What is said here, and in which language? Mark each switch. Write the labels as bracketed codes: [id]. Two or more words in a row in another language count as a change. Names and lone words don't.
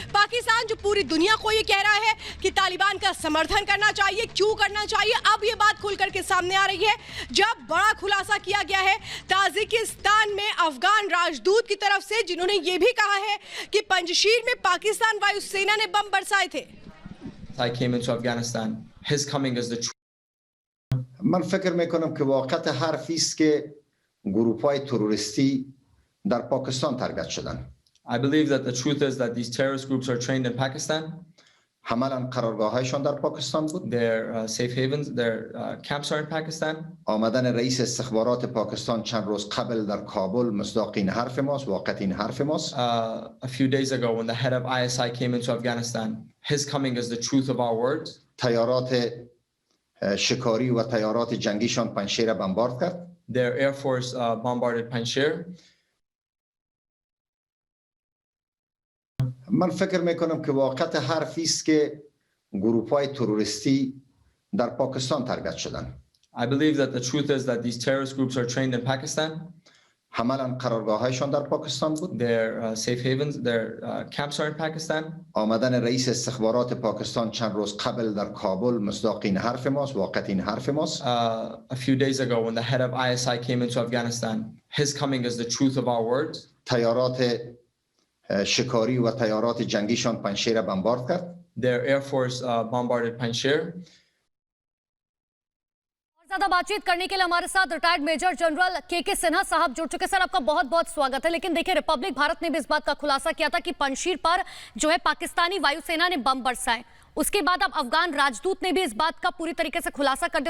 [hi] पाकिस्तान जो पूरी दुनिया को ये कह रहा है कि तालिबान का समर्थन करना चाहिए, क्यों करना चाहिए, अब ये बात खुल करके सामने आ रही है जब बड़ा खुलासा किया गया है ताजिकिस्तान में अफगान राजदूत की तरफ से, जिन्होंने ये भी कहा है कि पंजशीर में पाकिस्तान वायुसेना ने बम बरसाए थे। [en] I came into Afghanistan. His coming is the truth. [fa] من فکر میکنم که واقعیت حرفی است که گروه‌های تروریستی در پاکستان تربیت شدن. [en] I believe that the truth is that these terrorist groups are trained in Pakistan. [fa] عملاً قرارگاه‌هایشان در پاکستان بود. [en] Their safe havens, their camps are in Pakistan. [fa] آمدن رئیس استخبارات پاکستان چند روز قبل در کابل مصداق این حرف ماست، واقعیت این حرف ماست. [en] A few days ago when the head of ISI came into Afghanistan, his coming is the truth of our words. [fa] تیارات شکاری و تیارات جنگیشان پنجشیر بمبارد کرد. [en] Their air force bombarded Panjshir. [fa] من فکر میکنم که واقعیت حرفی است که گروه‌های تروریستی در پاکستان تربیت شدن. [en] I believe that the truth is that these terrorist groups are trained in Pakistan. [fa] عملاً قرارگاه‌هایشان در پاکستان بود. [en] Their safe havens, their camps are in Pakistan. [fa] آمدن رئیس استخبارات پاکستان چند روز قبل در کابل مصداق این حرف ماست، واقعیت این حرف ماست. [en] A few days ago when the head of ISI came into Afghanistan, his coming is the truth of our words. [fa] تیارات شکاری و تیارات جنگیشان پنجشیر بمبارد کرد. [en] Their air force bombarded Panjshir. [hi] ज्यादा बातचीत करने के लिए हमारे साथ [en] retired major general [hi] के सिन्हा साहब जुड़ चुके। सर, आपका बहुत बहुत स्वागत है। लेकिन देखिए, रिपब्लिक भारत ने भी इस बात का खुलासा किया था कि पंजशीर पर जो है पाकिस्तानी वायुसेना ने बम बरसाए। उसके बाद अब अफगान राजदूत ने भी इस बात का पूरी तरीके से खुलासा कर दिया।